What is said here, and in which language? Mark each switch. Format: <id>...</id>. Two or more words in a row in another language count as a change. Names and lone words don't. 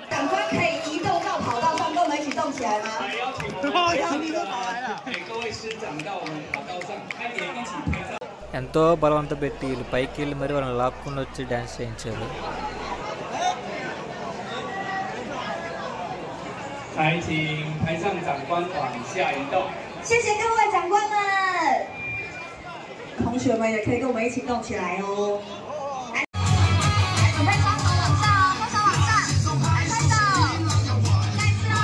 <te>ఎంతో బలవంతం పెట్టి వీళ్ళు పైకి వెళ్ళి మరి వాళ్ళని లాక్కుని వచ్చి డ్యాన్స్ చేయించారు.</te> <zh>同学们也可以跟我们一起动起来哦！来，准备双手往上，双手往上，来拍手，再次哦！</zh>